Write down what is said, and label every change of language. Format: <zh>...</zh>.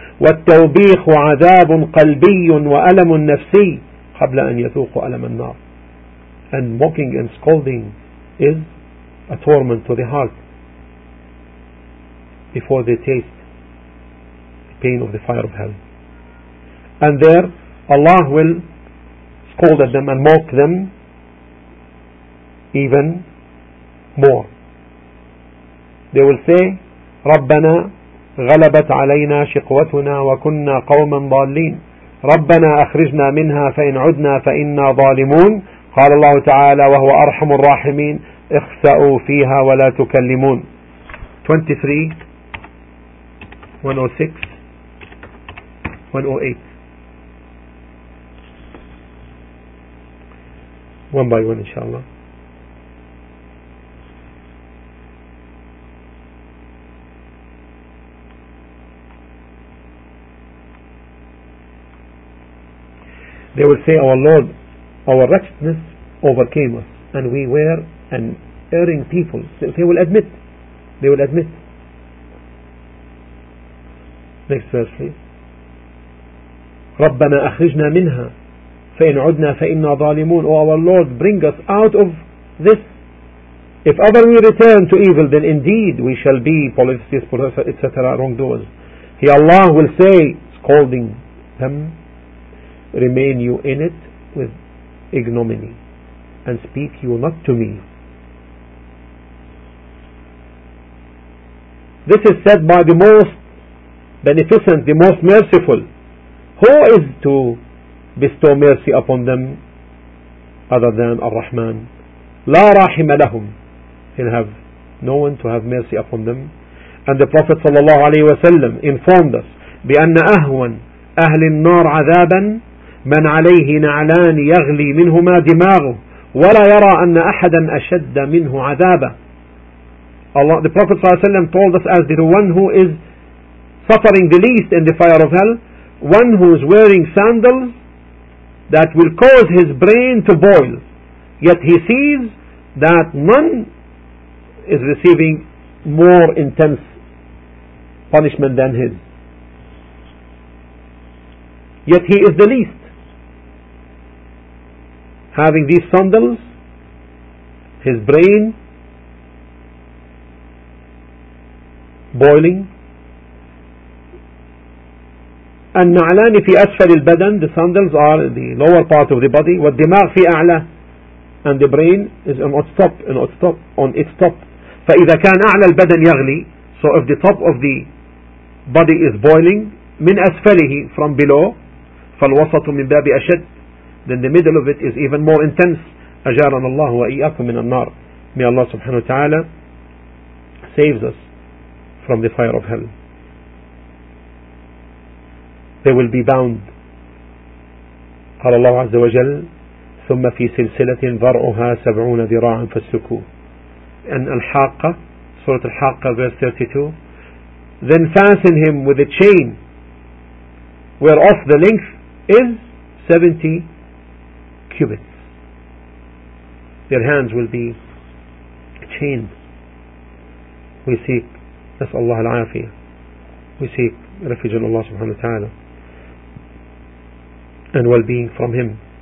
<ar>وَالتَّوْبِيخُ عَذَابٌ قَلْبِيٌ وَأَلَمٌ نَفْسِيٌ قَبْلَ أَنْ يَذُوقُوا أَلَمَ النَّارِ</ar> <en>And mocking and scolding is a torment to the heart before they taste the pain of the fire of hell. And there Allah will scold at them and mock them even more. They will say,</en> <ar>رَبَّنَا غَلَبَتْ عَلَيْنَا شِقْوَتُنَا وَكُنَّا قَوْمًا ضَالِّينَ رَبَّنَا أَخْرِجْنَا مِنْهَا فَإِنْ عُدْنَا فَإِنَّا ظَالِمُونَ قال الله تعالى وهو أرحم الراحمين اخسأوا فيها ولا تكلمون 23 106 108</ar> <en>one by one inshallah they will say our Lord Our wretchedness overcame us, and we were an erring people. They will admit. They will admit. Next verse, please.</en> <ar>ربنا أخرجنا منها فإن عدنا فإنا ظالمون.</ar> <en>O our Lord, bring us out of this. If ever we return to evil, then indeed we shall be polytheists, etc., wrongdoers. He Allah will say, scolding them, remain you in it with. Ignominy and speak you not to me. This is said by the most beneficent, the most merciful. Who is to bestow mercy upon them other than Ar-Rahman?</en> <ar>لا رحم لهم.</ar> <en>He'll have no one to have mercy upon them. And the Prophet ﷺ informed us</en> <ar>بأن أهون أهل النار عذابا من عليه نعلان يغلي منهما دماغه ولا يرى أن أحدا أشد منه عذابا.</ar> <en>Allah, the Prophet</en> <ar>صلى الله عليه وسلم</ar> <en>told us as the one who is suffering the least in the fire of hell, one who is wearing sandals that will cause his brain to boil, yet he sees that none is receiving more intense punishment than his, yet he is the least. Having these sandals, his brain boiling,</en> <ar>النعلان في أسفل البدن,</ar> <en>the sandals are the lower part of the body,</en> <ar>والدماغ في أعلى,</ar> <en>and the brain is on its top,</en> <ar>فإذا كان أعلى البدن يغلي,</ar> <en>so if the top of the body is boiling,</en> <ar>من أسفله,</ar> <en>from below,</en> <ar>فالوسط من باب أشد,</ar> <en>then the middle of it is even more intense.</en> <ar>أجارنا الله وإياكم من النار.</ar> <en>May Allah subhanahu wa ta'ala saves us from the fire of hell. They will be bound.</en> <ar>قال الله عز وجل ثم في سلسلة ذرعها 70 ذراعا فاسلكوه.</ar> <en>And الحاقة, سورة الحاقة verse 32, then fasten him with a chain whereof the length is 70 cubits. Their hands will be chained. We seek,</en> <ar>نسأل الله العافية,</ar> <en>we seek refuge in Allah subhanahu wa ta'ala and well-being from him.</en>